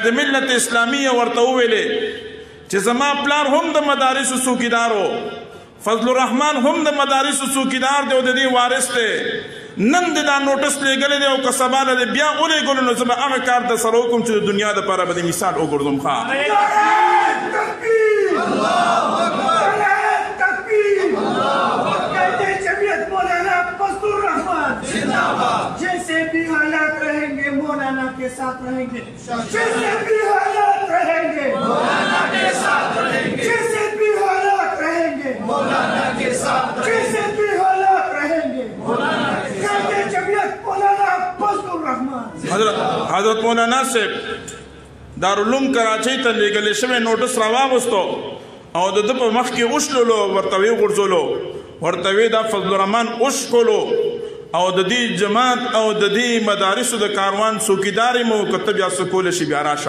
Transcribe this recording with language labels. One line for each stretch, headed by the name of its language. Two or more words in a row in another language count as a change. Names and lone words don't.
Pashto: قائد ملت اسلامیه ورته وویلې چې زما پلار هم د مدارسو څوکیدارو، فضل الرحمن هم د مدارسو څوکیدار دی او د دې وارث دی، نن د دا نوټس لیږلی دی او که سبا له دی بیا ولیږلو نو زه به هغه کار در سره وکړم چې د دنیا دپاره به د مثال وګرځم.
Urdu: جیسے بھی حالات رہیں گے مولانا کے ساتھ رہیں گے، جیسے بھی حالات رہیں گے مولانا کے ساتھ رہیں گے، جیسے بھی حالات رہیں گے مولانا کے ساتھ، جیسے بھی حالات رہیں گے مولانا کے ساتھ. जमीयत मौलाना फजलुर रहमान
Pashto: حضرت مولانا صاحب دارالعلوم کراچۍ ته لیږلی شوی نوټس راواغوستو او د ده په مخ کې وشلولو، ورته ویې غورځولو، ورته ویې دا فضل الرحمن وشکولو او د دې جماعت او د دې مدارسو د کاروان څوکیدارې مو که ته بیا څه کولی شي بیا راشه.